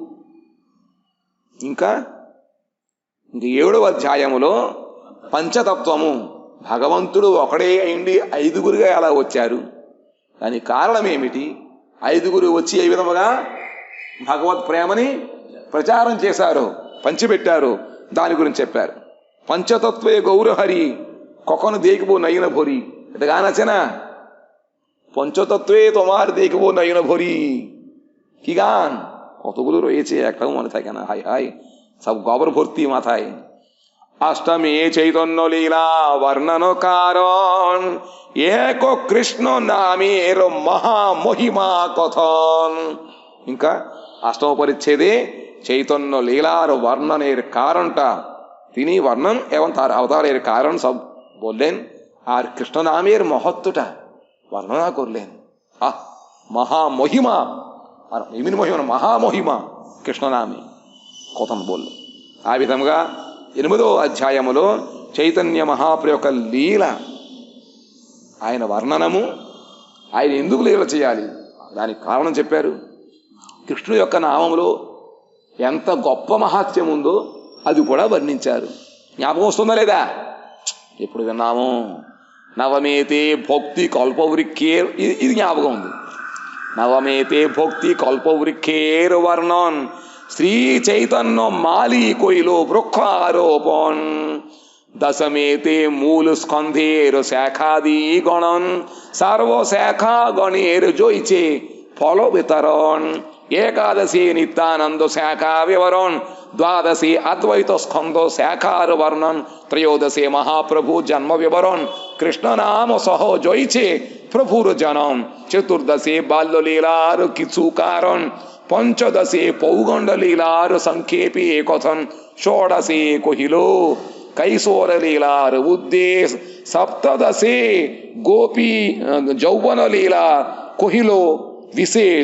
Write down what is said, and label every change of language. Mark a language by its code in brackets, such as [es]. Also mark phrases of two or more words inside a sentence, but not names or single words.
[te] ఇంకా 7వ అధ్యాయములో పంచతత్వము, భగవంతుడు ఒకడే అయింది 5గురుగా ఎలా వచ్చారు, దానికి కారణం ఏమిటి, 5గురు వచ్చి ఏ విధముగా భగవత్ ప్రేమని ప్రచారం చేశారు, పంచిపెట్టారు, దాని గురించి చెప్పారు. [bn] পঞ্চতত্ত্বে গৌরহরি কখনো দেখবো নয়ন ভরি, এটা গান আছে না, পঞ্চতত্ত্বে তোমার দেখবো নয়ন ভরি, কি গান, কতগুলো রয়েছে একটাও মনে থাকে না, হাই হাই সব গবর ভর্তি মাথায়। অষ্টমী চৈতন্য লীলা বর্ণন কারণ এক কৃষ্ণ নামের মহামহিমা কথন। ఇంకా 8వ পরিচ্ছেদে চৈতন্য লীলার বর্ণনের কারণটা তিনি বর্ণন এবং তার অবতারের কারণ সব বললেন, আর কৃষ্ণ নামের মহত্বটা বর্ণনা করলেন। মহামহিমা, আর [te] ఏమిటి మహిమ, [bn] মহামহিমা কৃষ্ণ নামে কথন বললেন। [te] ఆ విధంగా 8వ అధ్యాయములో చైతన్య మహాప్రభు యొక్క లీల, ఆయన వర్ణనము, ఆయన ఎందుకు లీల చేయాలి దానికి కారణం చెప్పారు. కృష్ణుడు యొక్క నామములో ఎంత గొప్ప మహాత్యం ఉందో అది కూడా వర్ణించారు. జ్ఞాపకం వస్తుందా లేదా? ఎప్పుడు విన్నాము, [bn] নবমেতে ভক্তি কল্পবৃক্ষের, [te] ఇది జ్ఞాపకం ఉంది. [bn] নবমেতে ভক্তি কল্পবৃক্ষের বর্ণন শ্রী চৈতন্য মালি কইল বৃক্ষারোপণ। দশমেতে মূল স্কন্ধের শাখাদি গণন সর্বশাখা গণের জয়ছে ফল বিতরণ। একাদশী নিত্যানন্দ শাখা বিবরণ, দ্বাদশী অদ্বৈত স্কন্ধ শাখার বর্ণন, ত্রয়োদশী মহাপ্রভু জন্ম বিবরণ, কৃষ্ণ নাম সহ জয়ছে প্রভুর জনম, চতুর্দশী বাল্যলীলার কিছু কারণ, পঞ্চদশী পৌগণ্ড লীলার সংক্ষেপে কথন, ষোড়শী কহিল কৈশোর লীলার উদ্দেশ, সপ্তদশী গোপী যৌবন লীলা কহিল বিশেষ।